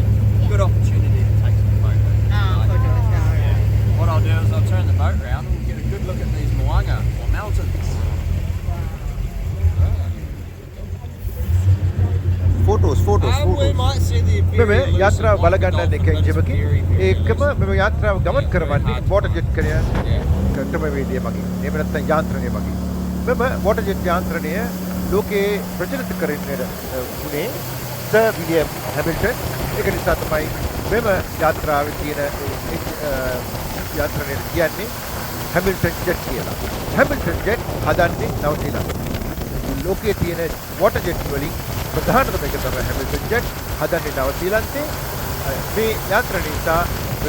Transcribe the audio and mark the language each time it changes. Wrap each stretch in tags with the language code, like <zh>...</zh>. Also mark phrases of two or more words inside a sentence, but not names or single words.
<en>Good opportunity to take some photos. What I'll do is I'll turn the boat round and we'll get a good look at these moanga or mountains. Photos. We might see the</en> <si>මෙම</si> <en>very elusive</en> <si>යාත්‍රාව</si> <en>one, the</en> <si>බලගන්න</si> <en>dolphin,</en> <si>එක</si> <en>but it's ඉජමකි very, very</en> <si>ඒකම</si> <en>elusive.</en> <si>මෙම යාත්‍රාව ගමන්</si> <en>Yeah,</en> <si>කරවන්නේ</si> <en>very hard</en> <si>වෝටර්</si> <en>to</en> <si>ජෙට් කරය</si> <en>Yeah.</en> <si>ක්‍රමවේදය මගින් එහෙම නැත්නම් යාන්ත්‍රණය මගින් මෙම</si> <en>water jet</en> <si>යාන්ත්‍රණය ලෝකයේ ප්‍රචලිත කරන්නේ වුණේ සර් විලියම් හැමිල්ටන් ඒක නිසා තමයි මෙම යාත්‍රාවේ තියෙන යාන්ත්‍රණය කියන්නේ හැමිල්ටන් ජෙට් කියලා හැමිල්ටන් ජෙට් හදන්නේ නවසීලන්තේ ලෝකයේ තියෙන</si> <en>water jet</en> <si>වලින් ප්‍රධානතම එක තමයි හැමිල්ටන් ජෙට් හදන්නේ නවසීලන්තේ මේ යාත්‍රණය නිසා මෙම</si>